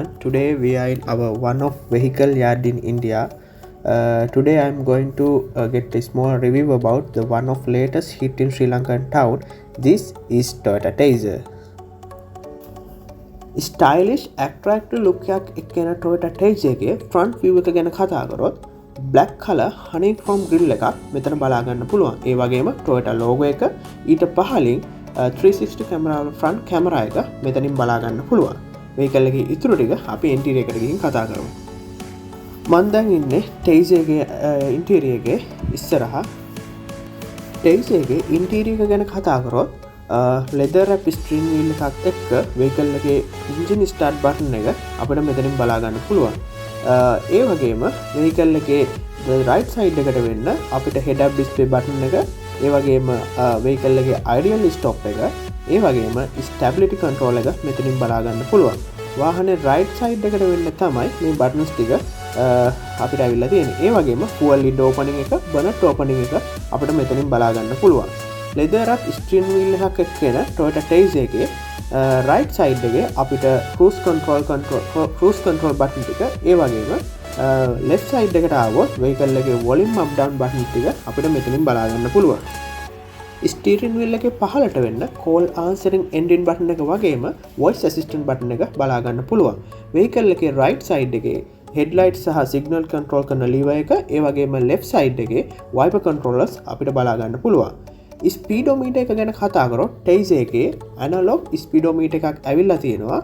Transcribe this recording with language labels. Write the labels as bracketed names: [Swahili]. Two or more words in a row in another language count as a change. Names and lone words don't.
[English] Today we are in our one-off vehicle yard in India. Today I am going to get a small review about the one-off latest hit in Sri Lankan town. This is Toyota Tayzer. Stylish, attractive look [Sinhala] එකක් එක්කෙන Toyota Tayzer එකේ [English] front view [Sinhala] එක ගැන කතා කරොත් [English] black color honeycomb grill [Sinhala] එකක් මෙතන බලා ගන්න පුළුවන්. ඒ වගේම Toyota logo එක ඊට පහළින් [English] 360 camera front camera [Sinhala] එක මෙතනින් බලා ගන්න පුළුවන්. vehicle එකේ ඉතුරු ටික අපි interior එකට ගිහින් කතා කරමු. මම දැන් ඉන්නේ Tayzer එකේ interior එකේ ඉස්සරහා. Tayzer එකේ interior එක ගැන කතා කරොත් [English] leather wrap steering wheel [Sinhala] එකක් එක්ක vehicle එකේ [English] engine start button [Sinhala] එක අපිට මෙතනින් බලා ගන්න පුළුවන්. ඒ වගේම vehicle එකේ [English] right side [Sinhala] එකට වෙන්න අපිට [English] head up display button [Sinhala] එක, ඒ වගේම vehicle එකේ [English] ideal stop [Sinhala] එක, ඒ වගේම [English] stability control [Sinhala] එක මෙතනින් බලා ගන්න පුළුවන්. වාහනේ [English] right side [Sinhala] එකට වෙන්න තමයි මේ buttons ටික අපිට අවිල්ලා තියෙන්නේ. ඒ වගේම [English] fuel lid opening [Sinhala] එක, [English] bonnet opening [Sinhala] එක අපිට මෙතනින් බලා ගන්න පුළුවන්. [English] leather wrap steering wheel [Sinhala] එකක් එක්කෙන Toyota Tayzer එකේ [English] right side [Sinhala] එකේ අපිට [English] cruise control button [Sinhala] ටික, ඒ වගේම [English] left side [Sinhala] එකට ආවොත් vehicle එකේ [English] volume up down button [Sinhala] ටික අපිට මෙතනින් බලා ගන්න පුළුවන්. [English] steering wheel [Sinhala] එකේ පහළට වෙන්න [English] call answering engine button [Sinhala] එක වගේම [English] voice assistant button [Sinhala] එක බලා ගන්න පුළුවන්. vehicle එකේ [English] right side [Sinhala] එකේ headlight සහ [English] signal control [Sinhala] කරන lever එක, ඒ වගේම [English] left side [Sinhala] එකේ [English] wiper controllers [Sinhala] අපිට බලා ගන්න පුළුවන්. speedometer එක ගැන කතා කරොත් Tayzer එකේ [English] analog speedometer [Sinhala] එකක් ඇවිල්ලා තියෙනවා.